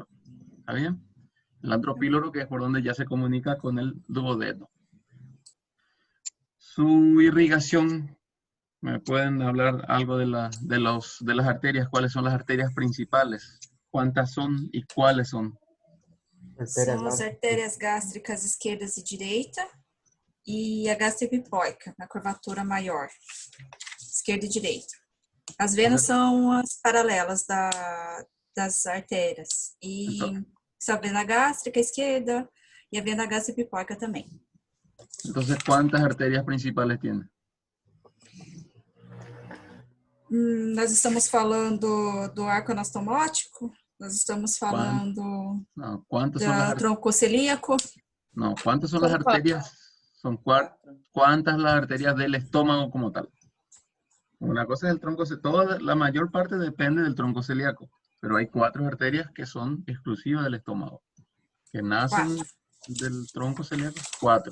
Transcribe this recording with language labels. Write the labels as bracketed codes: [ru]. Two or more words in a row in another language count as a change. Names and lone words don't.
[es] ¿Está bien? El antropíloro, que es por donde ya se comunica con el duodeno. Su irrigación, ¿me pueden hablar algo de las arterias? ¿Cuáles son las arterias principales? ¿Cuántas son y cuáles son? [pt] São as artérias gástricas esquerdas e direita e a gastrobiploica, na curvatura maior, esquerda e direita. As venas são as paralelas das artérias. E só a vena gástrica esquerda e a vena gastrobiploica também. [es] Entonces, ¿cuántas arterias principales tiene? [pt] Nós estamos falando do arco anastomótico, nós estamos falando [es] No, ¿cuántas son las [pt] do tronco celíaco. [es] No, ¿cuántas son las Son cuatro. arterias? Son ¿cuántas las arterias del estómago como tal? Una cosa es el tronco celíaco, la mayor parte depende del tronco celíaco, pero hay 4 arterias que son exclusivas del estómago, que nacen del tronco celíaco, 4.